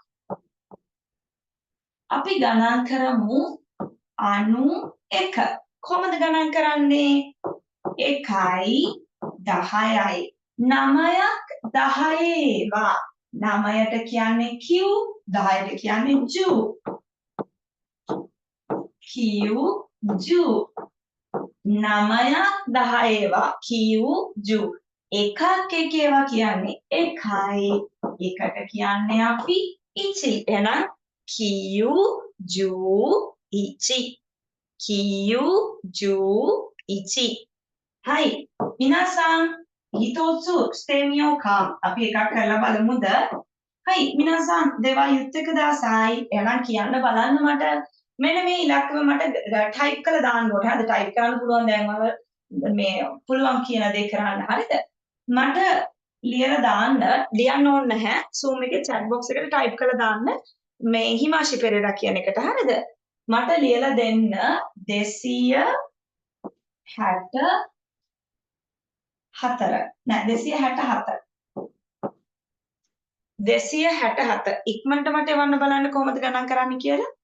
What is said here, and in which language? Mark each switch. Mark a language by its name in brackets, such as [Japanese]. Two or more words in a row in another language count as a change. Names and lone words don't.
[Sinhala] අපි ගණන් කරමු 91 කොහොමද ගණන් කරන්නේ 1යි 10යි 9ක් 10 ඒවා 9ට කියන්නේ Q 10ට කියන්නේ ජු [Japanese] 九十 [Sinhala] 9ක් 10 ඒවා [Japanese] 九十 [Sinhala] එකක් 1 ඒවා කියන්නේ 1යි එකට කියන්නේ අපි ඉචි එහෙනම් [Japanese] 九十一. 九十一. はい。皆さん、一つしてみようか。 [Sinhala] අපි එකක් කරලා බලමුද? [Japanese] はい。皆さん、では言ってください. [Sinhala] එහෙනම් කියන්න බලන්න මට. මෙන්න මේ ඉලක්කම මට ටයිප් කරලා දාන්න ඕනේ. හරිද? ටයිප් කරන්න පුළුවන් දැන් මේ පුළුවන් කියන දේ කරන්න. හරිද? මට ලියලා දාන්න ලියන්න ඕනේ නැහැ. Zoom එකේ [English] chat box [Sinhala] එකට ටයිප් කරලා දාන්න. මේ හිමාශි පෙරේරා කියන එකට හරිද මට ලියලා දෙන්න 264 නෑ 267 ඉක්මනට මට එවන්න බලන්න කොහොමද ගණන් කරන්නේ කියලා